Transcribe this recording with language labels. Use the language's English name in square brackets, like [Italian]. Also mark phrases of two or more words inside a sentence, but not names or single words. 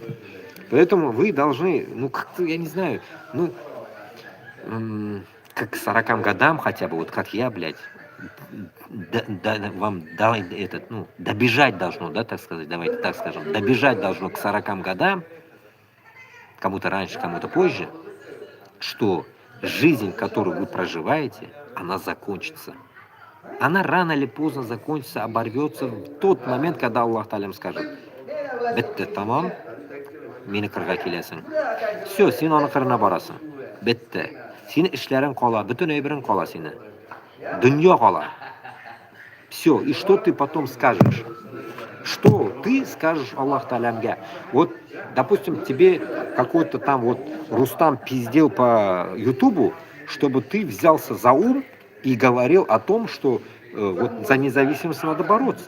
[Russian] Поэтому вы должны, ну, как-то, я не знаю, ну, как к 40 годам хотя бы, вот как я, блядь, вам этот, ну, добежать должно, да, так сказать, давайте так скажем, добежать должно к 40 годам, кому-то раньше, кому-то позже, что жизнь, которую вы проживаете, она закончится. Она рано или поздно закончится, оборвется в тот момент, когда Аллах Талям скажет: [Uzbek] «Бетте, тамам, meni qirg'a kelasan. Все, sen uni qirna borasan. Bitta. Seni ishlaring qolar, butun umring qolar seni. Dunyo qolar. [Russian] Все, и что ты потом скажешь? Что ты скажешь Аллах Талямге? Вот, допустим, тебе какой-то там вот Рустам пиздел по Ютубу, чтобы ты взялся за ум и говорил о том, что вот за независимость надо бороться.